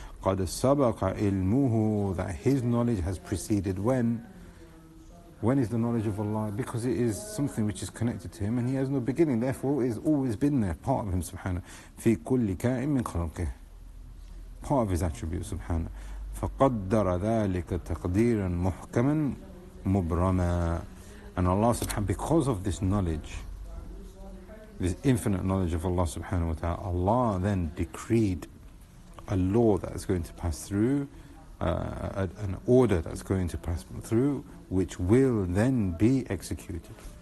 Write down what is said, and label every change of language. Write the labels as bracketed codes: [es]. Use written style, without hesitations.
[ar] قَدْ سَبَقَ عِلْمُهُ, [en] that his knowledge has preceded when? When is the knowledge of Allah? Because it is something which is connected to him and he has no beginning, therefore it has always been there, part of him subhanahu. [ar] فِي كُلِّ كَائِن مِّن خَلْقِهِ, [en] part of his attributes [ar] subhanahu. فَقَدَّرَ ذَلِكَ تَقْدِيرًا مُحْكَمًا مُبْرَمًا. [en] And Allah subhanahu, because of this knowledge, this infinite knowledge of Allah subhanahu wa ta'ala, Allah then decreed a law that's going to pass through, an order that's going to pass through, which will then be executed.